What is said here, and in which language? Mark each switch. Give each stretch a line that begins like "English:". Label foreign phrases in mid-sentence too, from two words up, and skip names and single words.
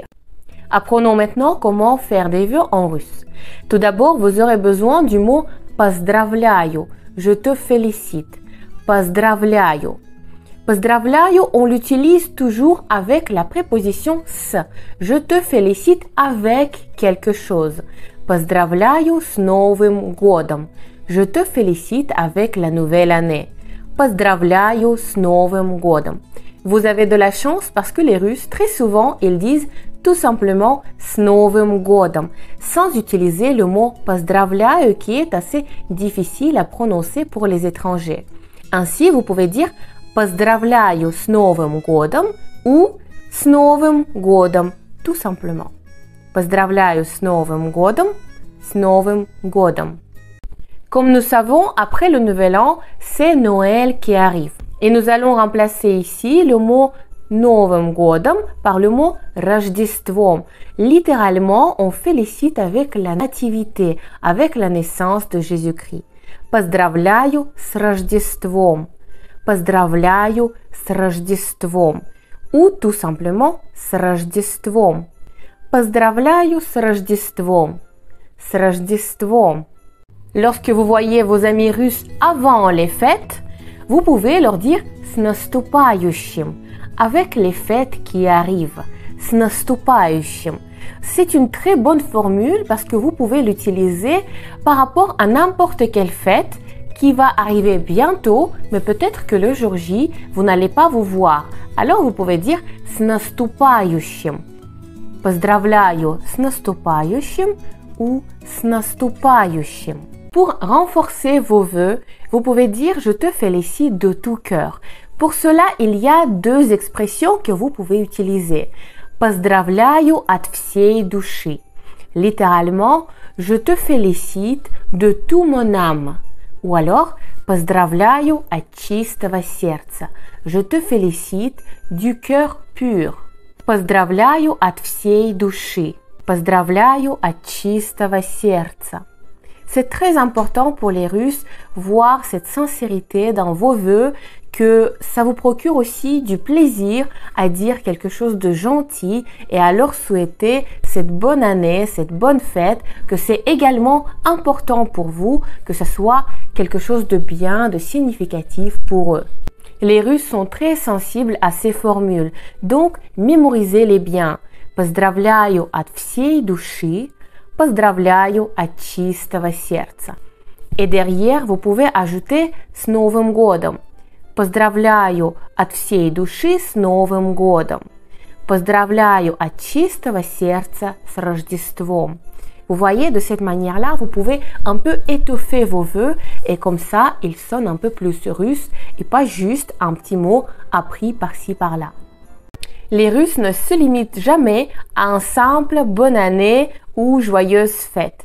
French: Apprenons maintenant comment faire des vœux en russe. Tout d'abord, vous aurez besoin du mot поздравляю, je te félicite.
Russian: Поздравляю. Поздравляю,
French: on l'utilise toujours avec la préposition с. Je te félicite avec quelque chose.
Russian: Поздравляю с Новым годом.
French: Je te félicite avec la nouvelle année.
Russian: Поздравляю с Новым годом.
French: Vous avez de la chance parce que les Russes, très souvent, ils disent tout simplement
Russian: с Новым годом,
French: sans utiliser le mot поздравляю qui est assez difficile à prononcer pour les étrangers. Ainsi, vous pouvez dire
Russian: Поздравляю с Новым годом
French: ou
Russian: с Новым годом,
French: tout simplement.
Russian: Поздравляю с Новым годом, с Новым годом.
French: Comme nous savons, après le Nouvel An, c'est Noël qui arrive. Et nous allons remplacer ici le mot
Russian: Новым годом
French: par le mot Рождеством. Littéralement, on félicite avec la nativité, avec la naissance de Jésus-Christ.
Russian: Поздравляю с Рождеством. Поздравляю с Рождеством.
French: Ou tout simplement
Russian: с Рождеством. Поздравляю с Рождеством. С Рождеством.
French: Lorsque vous voyez vos amis russes avant les fêtes, vous pouvez leur dire
Russian: с наступающим,
French: avec les fêtes qui arrivent.
Russian: С наступающим.
French: C'est une très bonne formule parce que vous pouvez l'utiliser par rapport à n'importe quelle fête qui va arriver bientôt, mais peut-être que le jour J, vous n'allez pas vous voir. Alors vous pouvez dire
Russian: с наступающим. Поздравляю с наступающим ou с наступающим.
French: Pour renforcer vos vœux, vous pouvez dire je te félicite de tout cœur. Pour cela, il y a 2 expressions que vous pouvez utiliser.
Russian: Поздравляю от всей души.
French: Littéralement, je te félicite de tout mon âme. Ou alors,
Russian: поздравляю от чистого сердца.
French: Je te félicite du cœur pur.
Russian: Поздравляю от всей души. Поздравляю от чистого сердца.
French: C'est très important pour les Russes voir cette sincérité dans vos vœux, que ça vous procure aussi du plaisir à dire quelque chose de gentil et à leur souhaiter cette bonne année, cette bonne fête, que c'est également important pour vous, que ce soit quelque chose de bien, de significatif pour eux. Les Russes sont très sensibles à ces formules, donc mémorisez-les bien.
Russian: Поздравляю от всей души. Поздравляю от чистого сердца.
French: Et derrière, vous pouvez ajouter
Russian: с Новым годом. Поздравляю от всей души с Новым годом. Поздравляю от чистого сердца с Рождеством.
French: Vous voyez, de cette manière-là, vous pouvez un peu étoffer vos vœux et comme ça, ils sonnent un peu plus russes et pas juste un petit mot appris par-ci par-là. Les Russes ne se limitent jamais à un simple bonne année ou joyeuse fête.